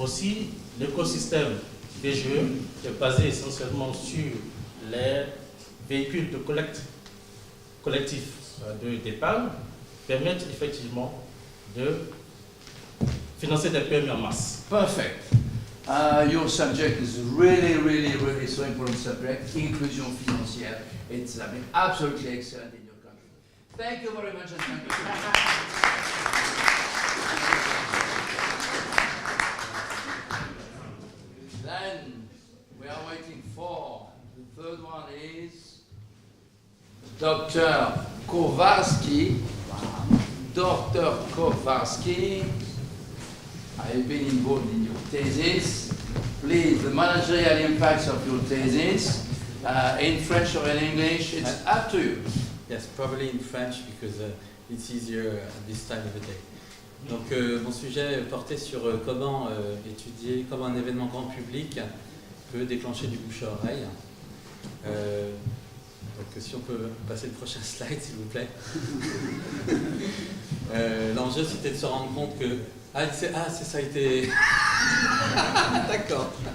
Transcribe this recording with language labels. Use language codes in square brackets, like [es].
[fr] Aussi, l'écosystème BGE est basé essentiellement sur les véhicules de collecte collectifs d'épargne, permettent effectivement de financer des PME en masse. [en] Perfect. Your subject is really so important subject, inclusion financière. It's absolutely excellent in your country. Thank you very much and thank you. Then we are waiting for the third one is Dr. Kowalski. Dr. Kowalski, I've been involved in your thesis. Please, the managerial impacts of your thesis, in French or in English, it's up to you. Yes, probably in French because it's easier at this time of the day. [fr] Donc mon sujet portait sur comment étudier, comment un événement grand public peut déclencher du bouche à oreille. Donc si on peut passer le prochain slide s'il vous plaît. L'enjeu c'était de se rendre compte que c'est ça a été... D'accord.